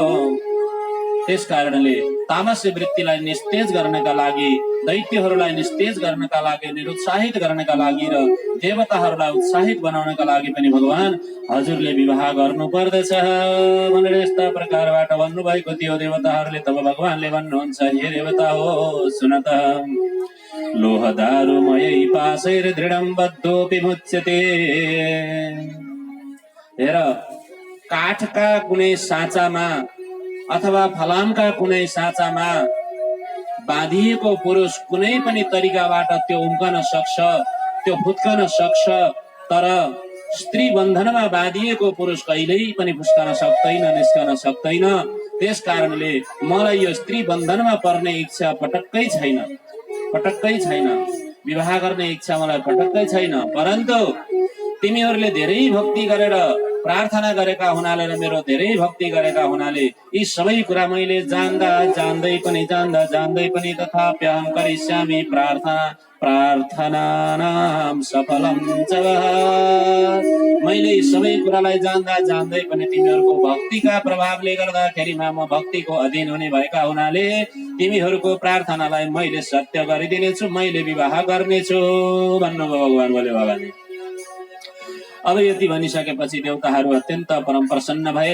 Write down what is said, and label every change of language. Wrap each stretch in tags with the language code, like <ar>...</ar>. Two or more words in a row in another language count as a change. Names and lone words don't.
<ne>त्यस कारणले तामसी वृत्तिलाई निस्तेज गर्नका लागि, दैत्यहरूलाई निस्तेज गर्नका लागि, निरुत्साहित गर्नका लागि र देवताहरूलाई उत्साहित बनाउनका लागि पनि भगवान हजुरले विवाह गर्नु पर्दछ भनेर यस्ता प्रकारबाट भन्नुभएको थियो देवताहरूले। तब भगवानले भन्नुहुन्छ, हे देवता हो सुन त,</ne> <sa>लोहदारुमयै पाशैर दृढं बद्धोऽपि मुच्यते।</sa> <ne>हेर, काठका कुनै साँचामा अथवा फलामका कुनै साँचामा बाँधिएको पुरुष कुनै पनि तरिकाबाट त्यो उम्कन सक्छ, त्यो फुत्कन सक्छ, तर स्त्री बन्धनमा बाँधिएको पुरुष कहिल्यै पनि फुस्कन सक्दैन, निस्कन सक्दैन। त्यस कारणले मलाई यो स्त्री बन्धनमा पर्ने इच्छा पटक्कै छैन, पटक्कै छैन, विवाह गर्ने इच्छा मलाई पटक्कै छैन। परन्तु तिमीहरूले धेरै भक्ति गरेर प्रार्थना गरेका हुनाले र मेरो धेरै भक्ति गरेका हुनाले यी सबै कुरा मैले जान्दै पनि तथापि</ne> <sa>अहं करिष्यामि प्रार्थनानां सफलं च।</sa> <ne>मैले यी सबै कुरालाई जान्दै पनि तिमीहरूको भक्तिका प्रभावले गर्दाखेरिमा म भक्तिको अधीन हुने भएका हुनाले तिमीहरूको प्रार्थनालाई मैले सत्य गरिदिनेछु, मैले विवाह गर्नेछु भन्नुभयो भगवान भोले बाबाले। अब यति भनिसकेपछि देवताहरू अत्यन्त परम प्रसन्न भए।</ne>